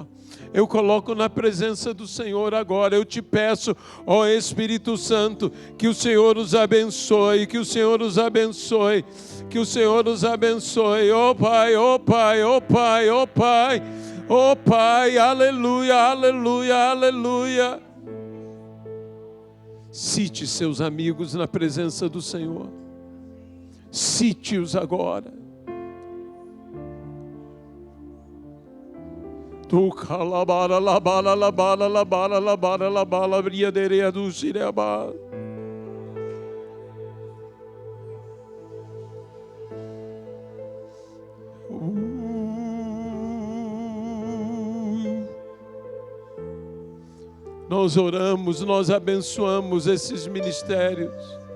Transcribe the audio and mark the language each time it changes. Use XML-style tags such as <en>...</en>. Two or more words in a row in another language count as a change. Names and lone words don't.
<pt>Eu coloco na presença do Senhor agora. Eu te peço, ó Espírito Santo, que o Senhor os abençoe, que o Senhor os abençoe, que o Senhor os abençoe. Ó Pai, ó Pai, ó Pai, ó Pai, ó Pai, aleluia, aleluia, aleluia. Cite seus amigos na presença do Senhor. Cite-os agora. Tu calabara labara labara labara labara labara briaderia do cirebá. Nós oramos, nós abençoamos esses ministérios.</pt>